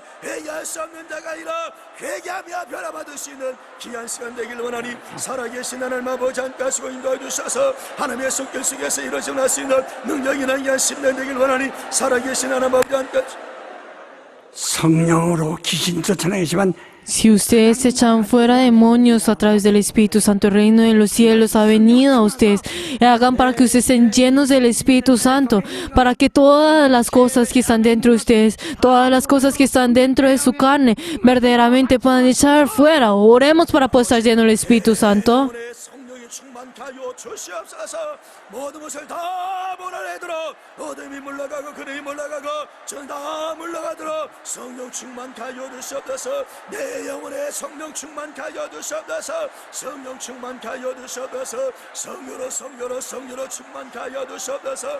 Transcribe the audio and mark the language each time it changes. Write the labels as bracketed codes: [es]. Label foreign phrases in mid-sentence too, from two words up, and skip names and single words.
[ko] 회개할 수 없는 자가 아니라 회개하며 변화받을 수 있는 귀한 시간 되길 원하니 살아계신 하나님 아버지 함께 하시고 인도해 주셔서 하나님의 손길 속에서 이루어질 수 있는 능력이 난 귀한 심령 되길 원하니 살아계신 하나님 아버지 함께 성령으로 귀신 쫓아내지만 [es] Si ustedes echan fuera demonios a través del Espíritu Santo, el reino de los cielos ha venido a ustedes. Hagan para que ustedes estén llenos del Espíritu Santo, para que todas las cosas que están dentro de ustedes, todas las cosas que están dentro de su carne, verdaderamente puedan echar fuera. Oremos para poder estar llenos del Espíritu Santo. [ko] 충만케 하여 주시옵소서. 모든 것을 다 몰아내도록 어둠이 물러가고 그림이 물러가고 전 다 물러가도록 성령 충만케 하여 주시옵소서. 내 영혼에 성령 충만케 하여 주시옵소서. 성령 충만케 하여 주시옵소서. 성령으로 충만케 하여 주시옵소서.